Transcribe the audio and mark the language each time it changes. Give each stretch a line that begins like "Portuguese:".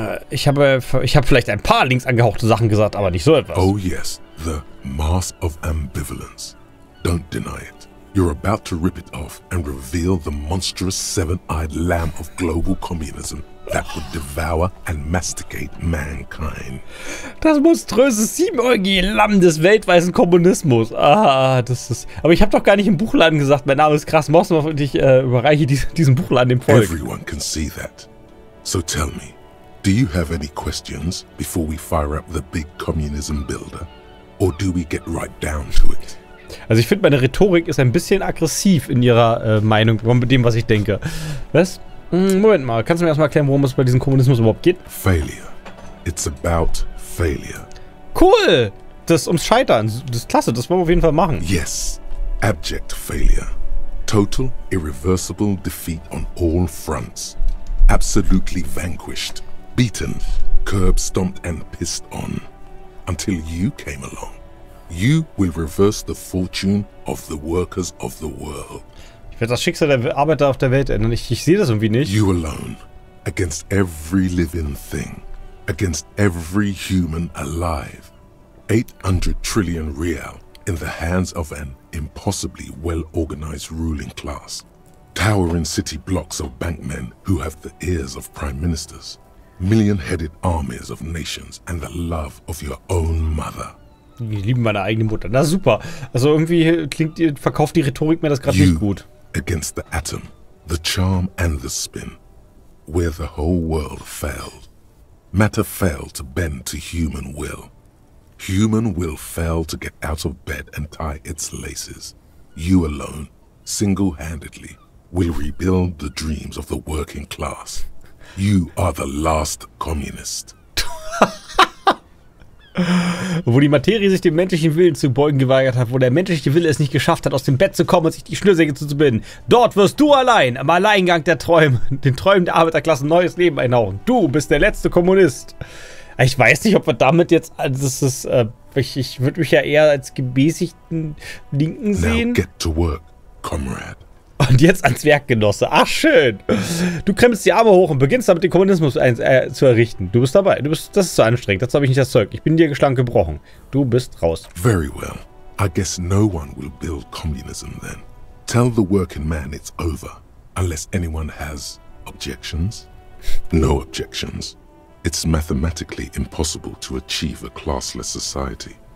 German: Ich habe vielleicht ein paar links angehauchte Sachen gesagt, aber nicht so etwas.
English: Oh yes, the mask of ambivalence. Don't deny it. You're about to rip it off and reveal the monstrous seven-eyed lamb of global communism that would devour and masticate mankind.
German: Das monströse siebenäugige Lamm des weltweiten Kommunismus. Ah, das ist... Aber ich habe doch gar nicht im Buchladen gesagt, mein Name ist Krass Mosnov und ich überreiche diesen Buchladen dem Volk.
English: Everyone can see that. So tell me, do you have any questions before we fire up the big communism builder? Or do we get right down to it?
German: Also ich finde, meine Rhetorik ist ein bisschen aggressiv in ihrer Meinung mit dem, was ich denke. Was? Moment mal, kannst du mir erstmal erklären, worum es bei diesem Kommunismus überhaupt geht?
English: Failure. It's about failure.
German: Cool! Das ist ums Scheitern. Das ist klasse, das wollen wir auf jeden Fall machen.
English: Yes. Abject failure. Total, irreversible defeat on all fronts. Absolutely vanquished. Beaten. Curb-stomped and pissed on. Until you came along. You will reverse the fortune of the workers of the world.
German: Ich werde das Schicksal der Arbeiter auf der Welt ändern. Ich sehe das irgendwie nicht.
English: You alone. Against every living thing. Against every human alive. 800 trillion real in the hands of an impossibly well-organized ruling class. Towering city blocks of bankmen who have the ears of prime ministers. Million-headed armies of nations and the love of your own mother.
German: Die lieben meine eigene Mutter. Na super. Also irgendwie verkauft die Rhetorik mir das gerade nicht gut.
English: Against the atom, the charm and the spin. Where the whole world failed. Matter failed to bend to human will. Human will failed to get out of bed and tie its laces. You alone, single-handedly, will rebuild the dreams of the working class. You are the last communist.
German: Wo die Materie sich dem menschlichen Willen zu beugen geweigert hat, wo der menschliche Wille es nicht geschafft hat, aus dem Bett zu kommen und sich die Schnürsenkel zuzubinden. Dort wirst du allein, am Alleingang der Träume, den Träumen der Arbeiterklasse ein neues Leben einhauchen. Du bist der letzte Kommunist. Ich weiß nicht, ob wir damit jetzt, ich würde mich ja eher als gemäßigten Linken sehen.
English: Now get to work, comrade.
German: Und jetzt ans Werk, Genosse. Ach, schön. Du krempelst die Arme hoch und beginnst damit, den Kommunismus zu errichten. Du bist dabei. Das ist zu anstrengend. Dazu habe ich nicht das Zeug. Ich bin dir geschlagen gebrochen. Du bist raus.
English: Very well. I guess no one will build communism then. Tell the working man it's over. Unless anyone has objections. No objections. It's mathematically impossible to achieve a classless society.